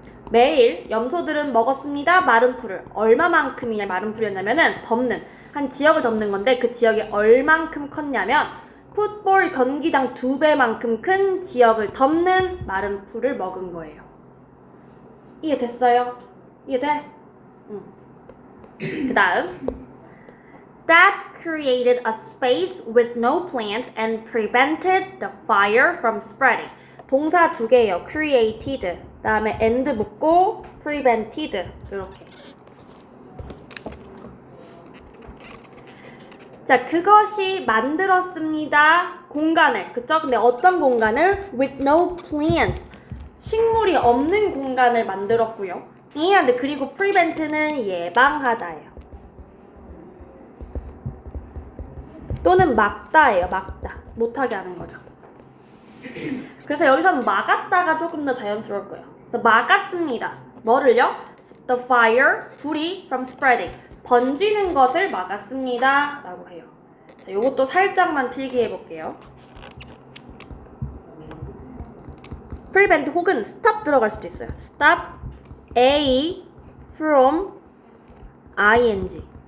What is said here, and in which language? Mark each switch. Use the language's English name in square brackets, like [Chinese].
[Korean] 매일 염소들은 먹었습니다. 마른 풀을. 얼마만큼이냐 마른 풀이었냐면은 덮는 한 지역을 덮는 건데 그 지역이 얼만큼 컸냐면 풋볼 경기장 2배만큼 큰 지역을 덮는 마른 풀을 먹은 거예요. 이해됐어요? 이해돼? 응. 그 다음 [English] That created a space with no plants and prevented the fire from spreading. [Korean] 동사 두 개예요. created 다음에 and 붙고 prevented 이렇게. 자, 그것이 만들었습니다. 공간을, 그쵸? 근데 어떤 공간을? [English] With no plants. [Korean] 식물이 없는 공간을 만들었고요. and 그리고 prevent는 예방하다예요. 또는 막다예요. 막다. 못하게 하는 거죠. 그래서 여기서는 막았다가 조금 더 자연스러울 거예요. 그래서 막았습니다. 뭐를요? [English] The fire, [Korean] 불이 [English] from spreading. [Korean] 번지는 것을 막았습니다. 라고 해요. 자, 요것도 살짝만 필기해 볼게요. prevent 혹은 stop 들어갈 수도 있어요. [English] stop A from ing.